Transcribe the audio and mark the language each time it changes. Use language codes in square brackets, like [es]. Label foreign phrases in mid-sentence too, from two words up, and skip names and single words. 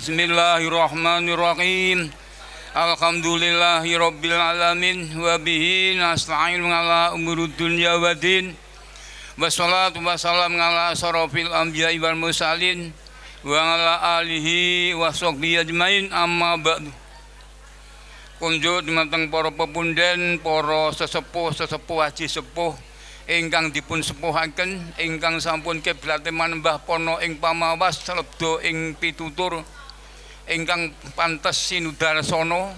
[ar] بسم الله الرحمن الرحيم الحمد لله رب العالمين وبه نستعين على أمور الدنيا والدين. والصلاة والسلام على أشرف الأنبياء والمرسلين وعلى آله وصحبه أجمعين أما بعد. [jv] Kunjuk dumateng para pepunden, para sesepuh haji sepuh ingkang dipun sepuhaken, ingkang sampun kiblate manembah pono ing pamawas lebda ing pitutur ingkang pantes sinudarsana.